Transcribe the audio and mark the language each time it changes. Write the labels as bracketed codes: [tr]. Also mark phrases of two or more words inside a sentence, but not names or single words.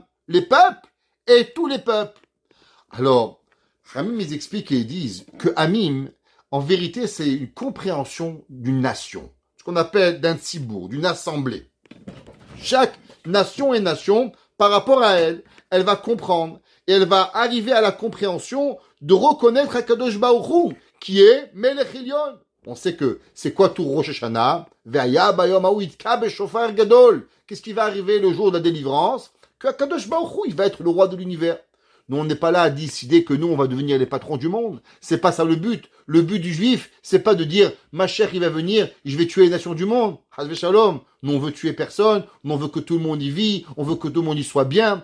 [fr] Les peuples et tous les peuples. Alors, Ramim ils expliquent et ils disent que Amim, en vérité, c'est une compréhension d'une nation. Ce qu'on appelle d'un tzibour, d'une assemblée. Chaque nation et nation, par rapport à elle, elle va comprendre et elle va arriver à la compréhension de reconnaître [he] הקדוש ברוך הוא, [fr] qui est [he] מלך עליון. [fr] On sait que c'est quoi tout Rosh Hashanah? [he] והיה ביום ההוא יתקע בשופר גדול. [fr] Qu'est-ce qui va arriver le jour de la délivrance? Que [he] הקדוש ברוך הוא, [fr] il va être le roi de l'univers. Nous, on n'est pas là à décider que nous, on va devenir les patrons du monde. C'est pas ça le but. Le but du juif, c'est pas de dire, ma chère, il va venir, je vais tuer les nations du monde. [he] חס ושלום. [fr] Nous, on veut tuer personne. Nous, on veut que tout le monde y vit. On veut que tout le monde y soit bien.